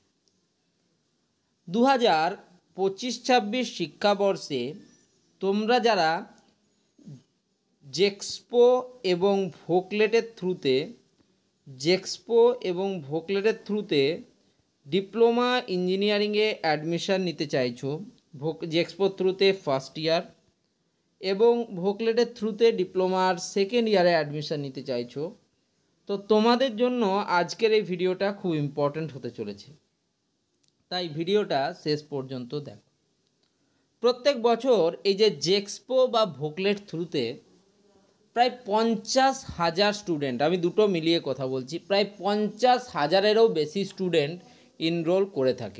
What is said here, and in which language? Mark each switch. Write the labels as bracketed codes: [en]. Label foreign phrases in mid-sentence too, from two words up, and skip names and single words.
[bn] 2025-26 শিক্ষাবর্ষে তোমরা যারা জেক্সপো এবং ভোকলেটের থ্রুতে [en] diploma engineering-e [bn] এডমিশন নিতে চাইছো। জেক্সপো থ্রুতে [en] first year [bn] এবং ভোকলেটের থ্রুতে ডিপ্লোমার [en] second year-e [bn] অ্যাডমিশন নিতে চাইছো, তো তোমাদের জন্য আজকের এই ভিডিওটা খুব ইম্পর্ট্যান্ট হতে চলেছে, তাই ভিডিওটা শেষ পর্যন্ত দেখো। প্রত্যেক বছর এই যে জেক্সপো বা ভোকলেট থ্রুতে প্রায় 50,000 স্টুডেন্ট, আমি দুটো মিলিয়ে কথা বলছি, প্রায় 50,000-এরও বেশি স্টুডেন্ট এনরোল করে থাকে।